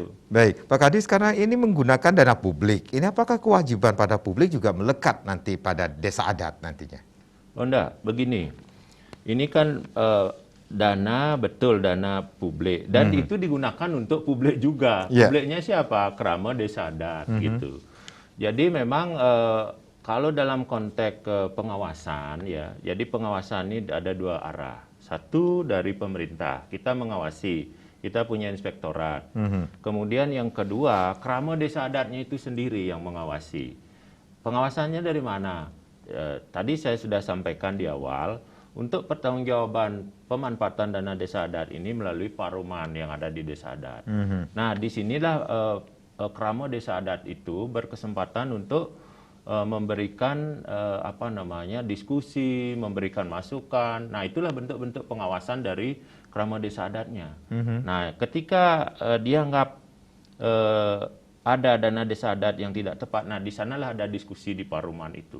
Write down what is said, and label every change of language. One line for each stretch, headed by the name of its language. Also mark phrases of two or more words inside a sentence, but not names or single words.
Indonesian: Baik, Pak Kadis, karena ini menggunakan dana publik, ini apakah kewajiban pada publik juga melekat nanti pada desa adat nantinya? Oh enggak, begini. Ini kan dana publik dan itu digunakan untuk publik juga. Publiknya siapa? Kerama desa adat gitu. Jadi memang kalau dalam konteks pengawasan ya, jadi pengawasan ini ada dua arah. Satu dari pemerintah, kita mengawasi, kita punya inspektorat. Kemudian yang kedua, kerama desa adatnya itu sendiri yang mengawasi. Pengawasannya dari mana? Tadi saya sudah sampaikan di awal. Untuk pertanggungjawaban pemanfaatan dana desa adat ini melalui paruman yang ada di desa adat. Nah, disinilah kerama desa adat itu berkesempatan untuk memberikan diskusi, memberikan masukan. Nah, itulah bentuk-bentuk pengawasan dari kerama desa adatnya. Nah, ketika dianggap ada dana desa adat yang tidak tepat, nah di sanalah ada diskusi di paruman itu.